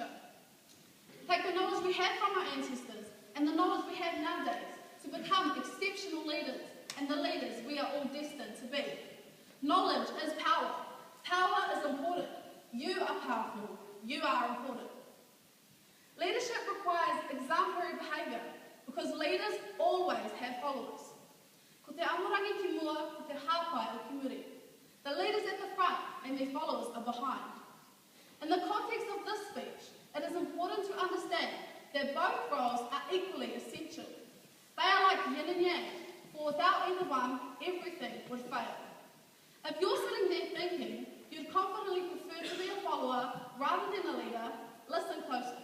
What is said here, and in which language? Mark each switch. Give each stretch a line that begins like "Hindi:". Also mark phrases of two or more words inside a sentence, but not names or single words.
English: Take the knowledge we have from our ancestors and the knowledge we have nowadays to become exceptional leaders and the leaders we are all destined to be. Knowledge is power. Power is important. You are powerful. You are important. Leadership requires exemplary behaviour because leaders always have followers.
Māori: Ko te amorangi ki mua, ko te hāpai o ki muri.
English: The leaders at the front and their followers are behind. In the context of this speech, it is important to understand that both roles are equally essential. They are like yin and yang, for without either one, everything would fail. If you're sitting there thinking you'd confidently prefer to be a follower rather than a leader, listen closely.